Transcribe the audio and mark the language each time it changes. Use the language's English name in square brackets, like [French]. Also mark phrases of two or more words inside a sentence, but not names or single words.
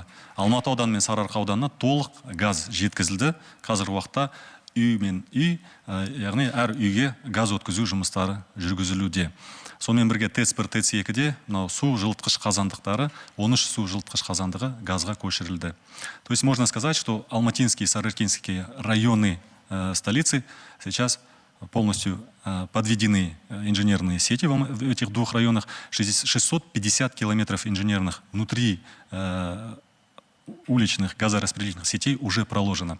[Kazakh] Алматы ауданы мен Сарыарқа ауданына толық газ жеткізілді. Қазір уақытта үй мен үй, яғни әр үйге газ өткізу жұмыстары жүргізілуде. Сонымен бірге ТЭЦ-1, ТЭЦ-2-де су жылытқыш қазандықтары, 13 су жылытқыш қазандығы газға көшірілді. [Russian] То есть можно сказать, что Алматинские и Сарыаркинские районы столицы сейчас полностью подведены инженерные сети в этих двух районах. 650 километров инженерных внутри уличных газораспределительных сетей уже проложено.